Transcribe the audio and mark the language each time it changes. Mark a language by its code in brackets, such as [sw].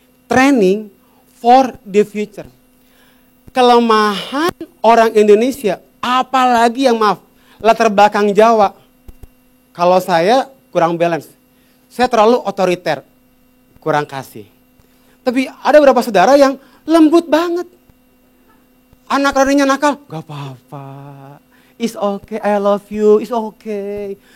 [en] Training for the future. [id] Kelemahan orang Indonesia, apalagi yang latar belakang Jawa. Kalau saya kurang balance. Saya terlalu otoriter, kurang kasih. Tapi ada beberapa saudara yang lembut banget. Anak rarinya nakal, gak apa-apa. [en] It's okay, I love you, it's okay.